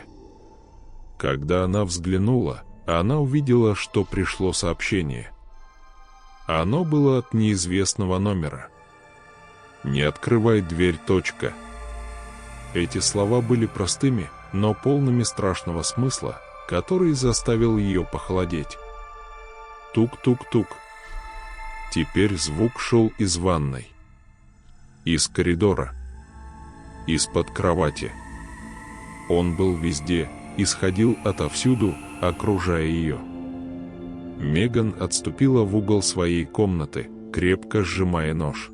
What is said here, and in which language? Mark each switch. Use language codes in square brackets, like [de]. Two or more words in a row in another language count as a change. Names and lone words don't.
[ru] Когда она взглянула, она увидела, что пришло сообщение. Оно было от неизвестного номера. «Не открывай дверь. Эти слова были простыми, но полными страшного смысла, который заставил ее похолодеть. Тук-тук-тук. Теперь звук шел из ванной, из коридора, из-под кровати. Он был везде, исходил отовсюду, окружая ее. Меган отступила в угол своей комнаты, крепко сжимая нож.